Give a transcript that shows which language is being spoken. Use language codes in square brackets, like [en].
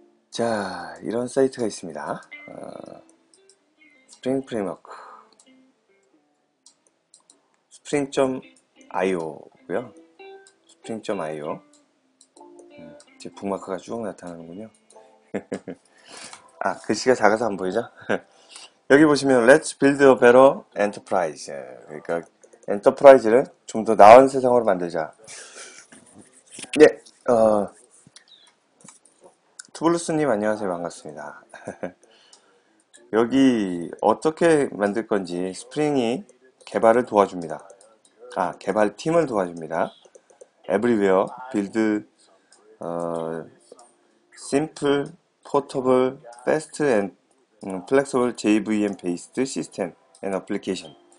[ko] 자, 이런 사이트가 있습니다. 스프링 프레임워크 spring.io고요. spring.io 제 북마크가 쭉 나타나는군요. 글씨가 작아서 안 보이죠? 여기 보시면 [en] Let's build a better enterprise. [ko] 그러니까 엔터프라이즈를 좀 더 나은 세상으로 만들자. 예, 투블루스님 안녕하세요. 반갑습니다. 여기 어떻게 만들 건지 스프링이 개발을 도와줍니다. 개발팀을 도와줍니다. [en] Everywhere, build, simple, portable, fast and flexible JVM based system and application.